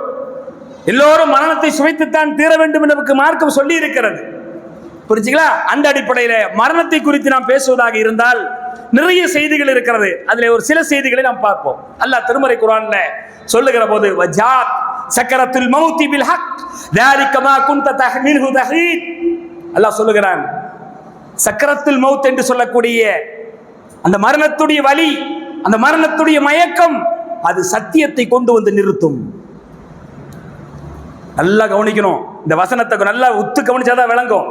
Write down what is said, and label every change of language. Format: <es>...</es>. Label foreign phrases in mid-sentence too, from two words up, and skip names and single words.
<ta>எல்லோரும் மரணத்தை சுவைத்துத்தான் தீர வேண்டும் என்று நமக்கு மார்க்கம் சொல்லி இருக்கிறது. புரிஞ்சுங்களா? அந்த அடிப்படையில மரணத்தை குறித்து நாம் பேசுவதாக இருந்தால் நிறைய செய்திகள் இருக்கிறது. அதிலே ஒரு சில செய்திகளை நாம் பார்ப்போம். அல்லாஹ் திருமறை குர்ஆன்ல சொல்லுகிற போது,</ta> <ar>وجاءت سكرة الموت بالحق ذلك ما كنت تحمله تحيد.</ar> <ta>அல்லாஹ் சொல்லுகிறான்,</ta> <ar>سكرة الموت</ar> <ta>என்று சொல்லக்கூடிய அந்த மரணத்துடைய வலி, அந்த மரணத்துடைய மயக்கம், அது சத்தியத்தை கொண்டு வந்து நிறுத்தும். நல்லா கவனிக்கணும், இந்த வசனத்தை நல்லா உத்து கவனிச்சாதான் விளங்கும்.</ta>